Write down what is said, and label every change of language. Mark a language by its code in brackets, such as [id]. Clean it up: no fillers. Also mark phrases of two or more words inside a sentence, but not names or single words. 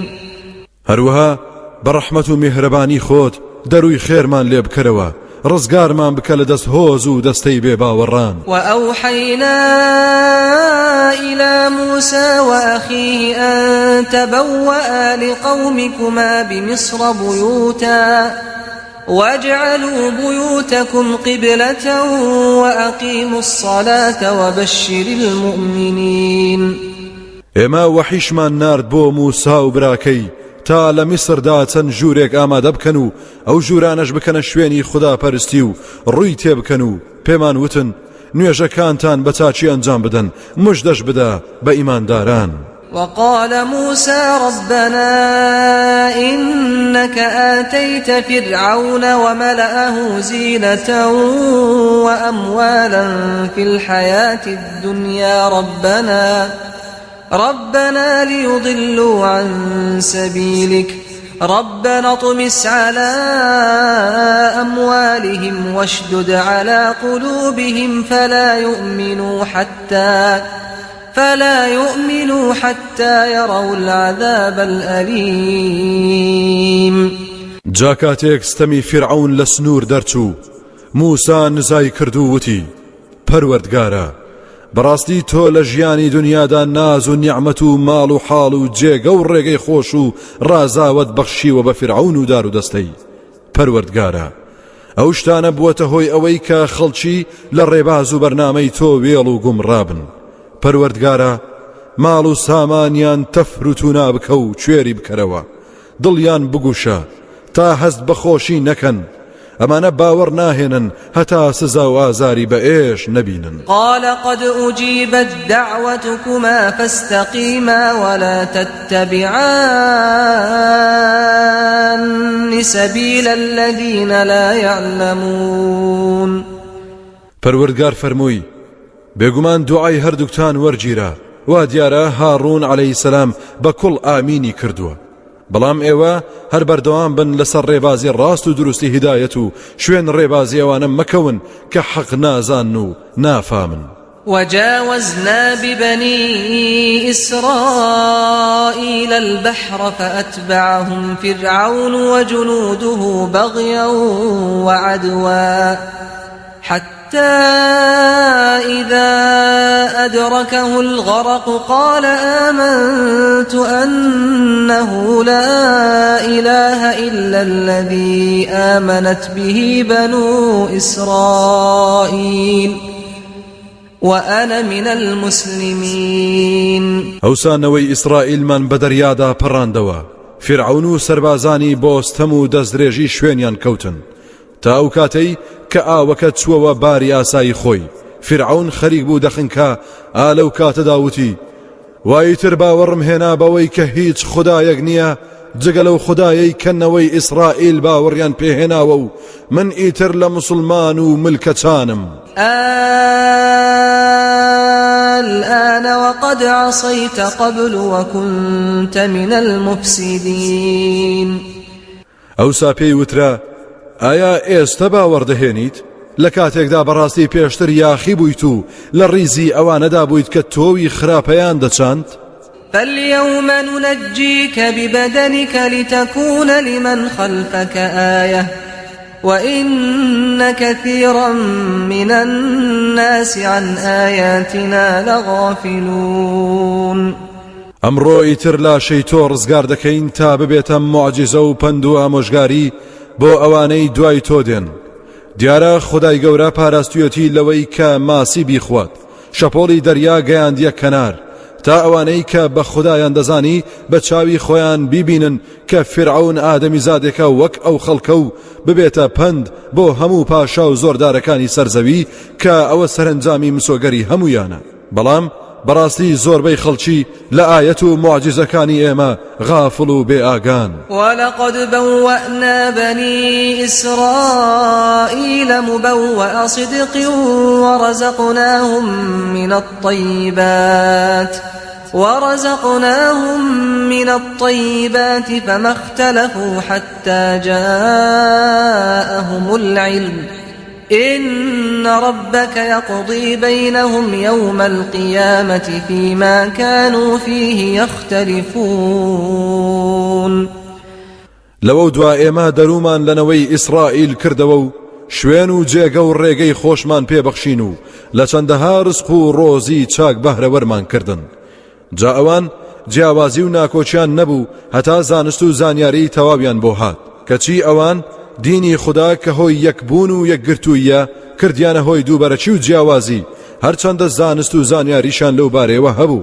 [ckb] هروها برحمة مهرباني خود دروي خيرمان لێ بکەرەوە ڕزگارمان بکە لە دەست هۆز و دەستەی بێباوەڕان. [ar] وأوحينا إلى موسى وأخيه أن تبوأ لقومكما بمصر بيوتا واجعلوا بيوتكم قبلة وأقيموا الصلاة وبشر المؤمنين. [ckb] ئێمە وەحیشمان نارد بۆ موسا و براکەی تا لە میسردا چەند ژوورێک ئامادە بکەن و ئەو ژوورانەش بکەنە شوێنی خوداپەرستی و ڕووی تێبکەن و پێمان وتن نوێژەکانتان بە چاچی ئەنجام بدەن مژدەش بدە بە ئیمانداران. [ar] وقال موسى ربنا إنك آتيت فرعون وملأه زينة وأموالا في الحياة الدنيا ربنا ليضلوا عن سبيلك ربنا اطمس على أموالهم واشدد على قلوبهم فلا يؤمنوا حتى يروا العذاب الأليم. [ckb] جاكاتيك ستمي فرعون لسنور درچو موسى نزاي كردو وتي پروردگارا براستي تۆ لە ژیانی دنیادا ناز و نیعمەت و ماڵ و حاڵ و جێگە و ڕێگەی خۆش و ڕازاوت بەخشیوە بە فرعون و دار و دەستەی. پەروەردگارە ئەو شتانە بووەتە هۆی ئەوەی کە خەڵکی لە ڕێباز و بەرنامەی تۆ وێڵ و گومڕابن. پەروەردگارە ماڵ و سامانیان تەفروت و نابکە و کوێری بکەرەوە دڵیان بگوشە تا هەست بەخۆشی نەکەن ئەمانە باوەڕ ناهێنن هەتا سزا و ئازاری بە ئێش نەبینن. [ar] قال قد أجيبت دعوتكما فاستقيما ولا تتبعان سبيل الذين لا يعلمون. [ckb] پەروەردگار فەرمووی بێگومان دوعای هەردووکتان وەرگیرە وا دیارە هاڕون [ar] عەلەیهی سەلام [ckb] بە کوڵ ئامینی کردووە بەڵام ئێوە هەر بەردەوام بن لەسەر ڕێبازی ڕاست و دروستی هیدایەت و شوێن ڕێبازی ئەوانە مەکەون کە حەق نازان و نافامن. [ar] وجاوزنا ببني إسرائيل البحر فأتبعهم فرعون وجنوده بغيا وعدوا حتى إذا أدركه الغرق قال آمنت أنه لا إله إلا الذي آمنت به بنو إسرائيل وأنا من المسلمين. [ckb] ئەوسانەوەی ئیسرائیلمان بە دەریادا پەڕاندەوە فرعون و سەربازانی بۆستەم و دەستدرێژی شوێنیان کەوتن تا ئەو کاتەی کە ئاوەکە چووەوە باری ئاسایی خۆی. فرعون خەریک بوو دەخنکە ئالەو کاتەدا وتی وایتر باوەڕم هێنا بەوەی کە هیچ خودایەک نییە جگە لەو خودایەی کەنەوەی ئیسرائیل باوەڕیان پێهێناوە و من ئیتر لە مسلمان و ملکەچانم. [ar] الآن وقد عصيت قبل وكنت من المفسدين. [ckb] ئەوسا پێی وترا ئایا ئێستا باوەڕدەهێنیت لە کاتێکدا بەڕاستی پێشتر یاخی بوویت و لە ڕیزی ئەوانەدا بوویت کە تۆوی خراپەیان دەچاند؟ [ar] فاليوم ننجيك ببدنك لتكون لمن خلفك آية وإن كثيرا من الناس عن آياتنا لغافلون. [ckb] ئەمڕۆ ئیتر لاشەی تۆ ڕزگار دەکەین تا ببێتە معجزە و پند و ئامۆژگاری بۆ ئەوانەی دوای تۆ دێن. دیارە خودای گەورە پاراستویەتی لەوەی کە ماسی بیخوات شەپۆڵی دەریا گەیاندیە کەنار تا ئەوانەی کە بە خودایان دەزانی بە چاوی خۆیان بیبینن کە فرعون ئادەمی زادێکە وەک ئەو خەڵکە و ببێتە پند بۆ هەموو پاشا و زۆردارەکانی سەرزەوی کە ئەوە سەرنجامی مسۆگەری هەمویانە. بەڵام بەڕاستی زۆربەی خەڵکی لە ئایەت و معجزەکانی ئێمە غافڵ و بێئاگان. [ar] ولقد بوأنا بني إسرائيل مبوأ صدق ورزقناهم من الطيبات فما اختلفوا حتى جاءهم العلم إن ربك يقضي بينهم يوم القيامة فيما كانوا فيه يختلفون. [ckb] لەوە دوا ئێمە دەرومان لەنەوەی ئیسرائیل کردەوە و شوێن و جێگە و ڕێگەی خۆشمان پێبەخشین و لە چەندەها ڕزق و ڕۆزی چاک بەهرەوەرمان کردن. جا ئەوان جیاوازی و ناکۆچیان نەبوو هەتا زانست و زانیاری تەواویان بۆ هات کەچی ئەوان دینی خدا کە هۆی یەکبوون و یەکگرتوویە کردیانە هۆی دووبەرەچی و جیاوازی هەرچەندە زانست و زانیاریشان لەو بارەوە هەبوو.